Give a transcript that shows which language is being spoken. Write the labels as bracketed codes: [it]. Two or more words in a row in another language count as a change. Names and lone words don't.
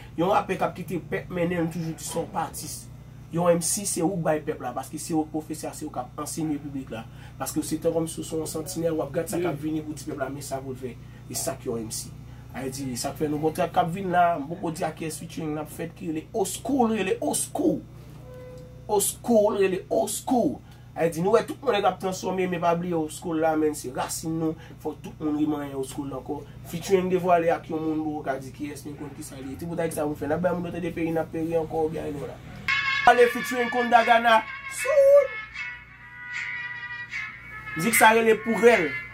[ht] Yon rapè k ap kite pèp mennen toujou di son pa atis. Yon M C se ou bay pèp la, paske se ou pou fè sa, se ou k ap ansenye piblik la. Paske se tan kòm si ou se yon santinèl, w ap gade sa k ap vini pou di pèp la, men sa pou l fè. E sa ki yon M C. A di, sa k fè nou montre k ap vini la, m poko di a kè featuring n ap fèt ki rele Old School, rele Old School. Old school, rele old school. Ayiti nou wè tout moun ap transfòme, men pa bliye [en] old school [ht] la men, se rasin nou. Fò tout moun remanye [en] old school [ht] anko. Featuring Devwale ak yon moun bo ka di ki es, men kon ki sa li. Ti bout Ayiti sa moun fè, n ap bay moun nou te de peri, n ap peri anko, byen nou la. Ale featuring Konda Ghana. Soon. Mizik sa rele pou rèl.